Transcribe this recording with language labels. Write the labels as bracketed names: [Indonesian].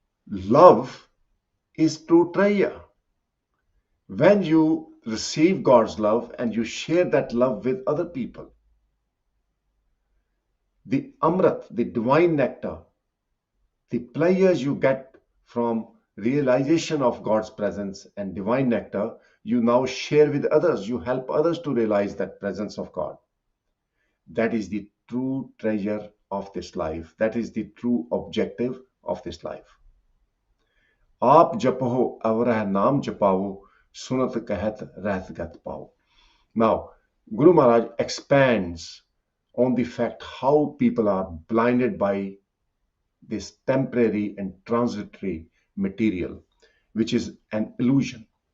[English] Love is true treasure. When you receive God's love and you share that love with other people, the Amrit, the divine nectar, the pleasures you get from realization of God's presence and divine nectar, you now share with others. You help others to realize that presence of God. That is the true treasure of this life. That is the true objective of this life. [Punjabi] आप जपो अवरह नाम जपाओ सुनत कहत रहत गत पाओ. [English] Now, Guru Maharaj expands on the fact how people are blinded by this temporary and transitory material, which is an illusion.